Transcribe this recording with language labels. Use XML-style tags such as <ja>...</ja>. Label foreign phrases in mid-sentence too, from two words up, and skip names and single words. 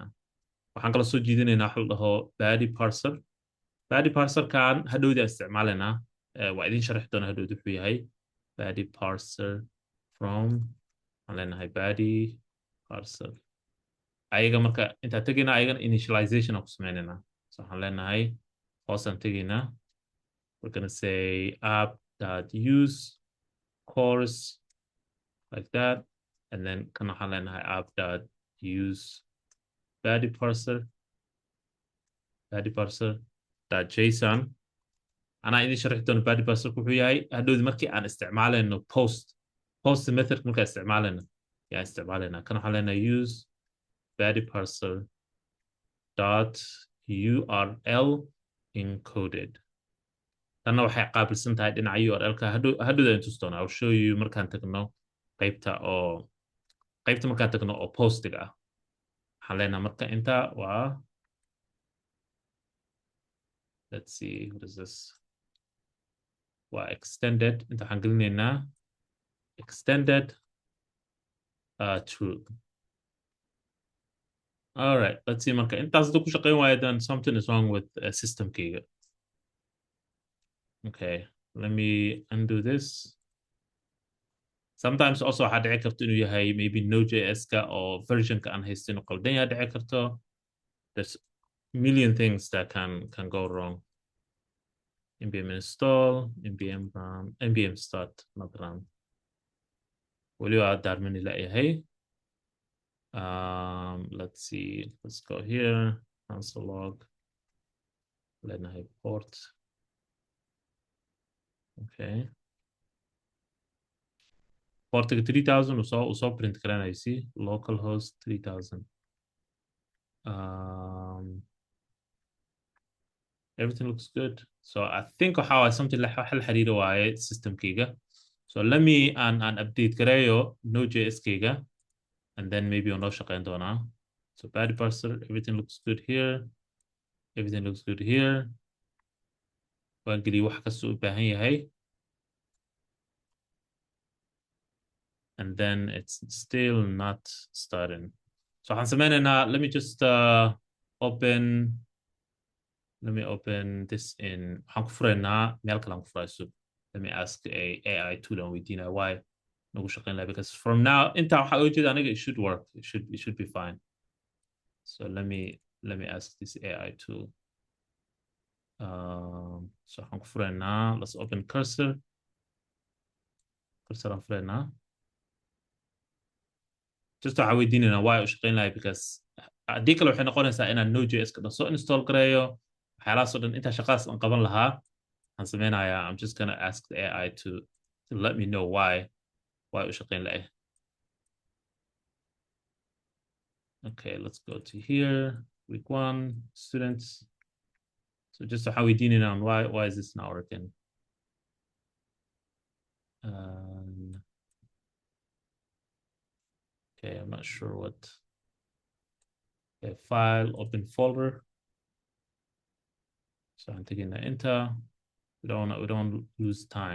<so>waxaan kala soo jiidinaynaa waxa la dhaho</so> <en>body parser</en> <so>kan hadhowda isticmaalaynaa waa idin sharxi doona hadhowda wuxuu yahay</so> <en>body parser from</en> <so>aan leenahay</so> <en>body parser</en> <so>ayaga marka intaan tegaynaa ayagana initialization aan ku sameynaynaa. So waxaan leenahay hoosaan tegaynaa.</so> <en>We're gonna say app.use course like that, and then</en> <so>kan waxaan leenahay</so> <en>app.use body parser.json.</en> <so>anaa idin sharxi doono</so> <en>body parser</en> <so>wuxuu yahay hadhowdi markii aan isticmaalayno</so> <en>post method</en> <so>markaan isticmaalayno yaa isticmaalayna kan waxaan leenahay</so> <en>use body parser dot url encoded.</en> <so>tanna waxay qaabilsan tahay dhinaca url-ka hadhowda in tus doona.</so> <en>I'll show you</en> <so>markaan tagno qaybta markaan tagno oo postiga ah. waxaan leenahay marka inta waa</so> <en>let's see what is this</en> <so>waa extended. inta waxaan gelinaynaa</so> <en>extended true. All right, let's see</en> <so>marka intaas haduu ku shaqeyn waayo</so> <en>then something is wrong with systemkayga. Okay, let me undo this. Sometimes also</en> <so>waxaa dhici karto inuu yahay maybe Node.js-ka oo versionka aan haysto inuu qaldan yahay dhici karto.</so> <en>There's a million things that can go wrong. npm install, npm run, npm start, not run.</en> <so>weliba daarmani layahay.</so> <en>Let's see, let's go here, console log,</en> <so>leenahay port.</so> <en>Okay.</en> <so>portiga 3000 usoo print garanaysi localhost 3000.</so> <en>Everything looks good. So I think how I something like</en> <so>hal xiriir waaye systemkayga.</so> <en>So let me an update</en> <so>gareeyo Node.js kayga</so> <en>and then maybe</en> <so>on noo shaqeyn doonaa.</so> <en>So body parser, everything looks good here. Everything looks good here.</en> <so>waan geliyo wax kasta u baahan yahay.</so> <en>And then it's still not starting.</en> <so>So waxaan sameynaynaa,</so> <en>let me just open this in</en> <so>waxaan ku furaynaa meel kale aan ku furayso.</so> <en>Let me ask a AI tool</en> <so>aan weydiinaa</so> <en>why</en> <so>nagu shaqeyn laha,</so> <en>because from now</en> <so>intaa waxaa uga jeeda aniga</so> <en>it should work. It should be fine. So let me ask this AI tool.</en> <so>So waxaan ku furaynaa,</so> <en>let's open cursor</en> <so>aan furaynaa. just waxaa weydiinaynaa why u shaqeyn lahay, because haddii kale waxay noqonaysaa inaan Node.js ka dhan soo install gareeyo waxyaalahaasoo dhan intaa shaqaas aan qaban lahaa. waxaan sameynayaa</so> <en>I'm just gonna ask the AI to let me know why</en> <so>u shaqeyn lahay.</so> <en>Okay, let's go to here, week 1 students. So just</en> <so>waxaan weydiinaynaa</so> <en>on why is this not working. Okay, I'm not sure what. Okay, file, open folder. So I'm taking the enter. We don't lose time.</en>